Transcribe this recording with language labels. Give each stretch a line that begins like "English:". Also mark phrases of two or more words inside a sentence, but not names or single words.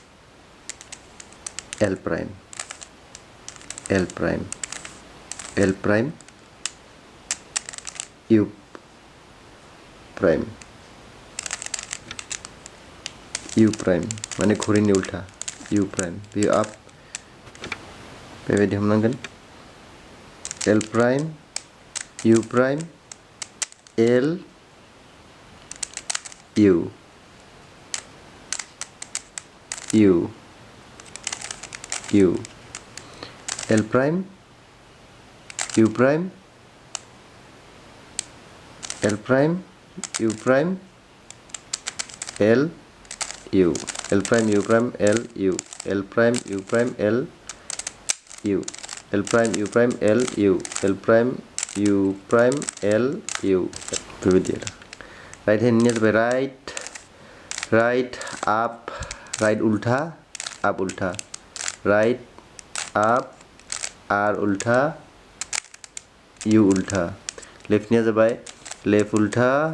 English: L prime U prime
Bodo: माने घरिनि उल्था
English: U prime
Bodo: बेयो आप बेबायदि हमनांगोन
English: L prime U prime L U L prime U prime L prime U prime L U L prime U प्राइम L U L प्राइम U प्राइम L U L प्राइम U प्राइम L U L प्राइम U प्राइम L U L प्राइम U प्राइम L U बेबायदि आरो राइट हेन्डनिया जाबाय राइट आप राइट उल्था आप उल्था राइट आप R उल्था U उल्था लेफ्टनिया जाबाय लेफ्ट उल्था